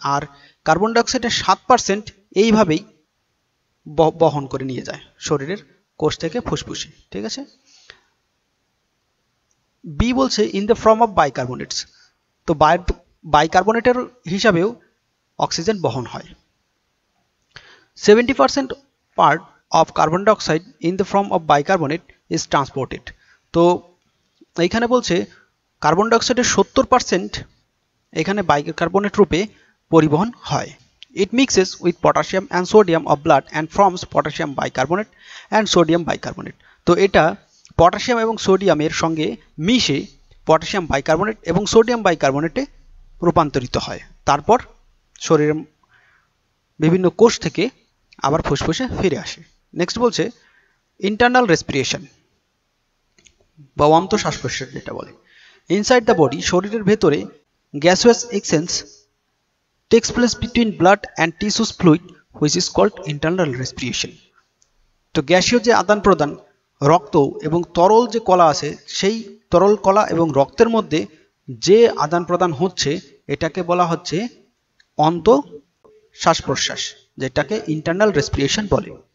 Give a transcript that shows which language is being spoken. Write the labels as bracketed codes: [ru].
[bn] আর carbon ডাইঅক্সাইডের 7% এইভাবেই বহন করে নিয়ে যায় শরীরের কোষ থেকে ফুসফুসে। ঠিক আছে, বি বলছে [en] In the form of bicarbonates. [bn] তো বাইকার্বনেটের হিসাবেও অক্সিজেন বহন হয়। [en] 70% part of carbon dioxide in the form of bicarbonate is transported. [bn] তো এইখানে বলছে কার্বন ডাইঅক্সাইডের 70% এখানে বাইকার্বনেট রূপে পরিবহন হয়। [en] It mixes with potassium and sodium of blood and forms potassium bicarbonate and sodium bicarbonate. [bn] তো এটা পটাশিয়াম এবং সোডিয়ামের সঙ্গে মিশে পটাশিয়াম বাইকার্বনেট এবং সোডিয়াম বাইকার্বনেটে রূপান্তরিত হয়, তারপর শরীরের বিভিন্ন কোষ থেকে আবার ফুসফুসে ফিরে আসে। নেক্সট বলছে ইন্টারনাল রেসপিরেশন বা অন্তঃশ্বাস প্রশ্বাস যেটা বলে। [en] inside the body, [bn] শরীরের ভেতরে [en] Gaseous exchange takes place between blood and tissues fluid which is called internal respiration. [bn] তো গ্যাসীয় যে আদান প্রদান রক্ত এবং তরল যে কলা আছে সেই তরল কলা এবং রক্তের মধ্যে যে আদান প্রদান হচ্ছে এটাকে বলা হচ্ছে অন্ত শ্বাস প্রশ্বাস, যেটাকে ইন্টারনাল রেসপিরেশন বলে।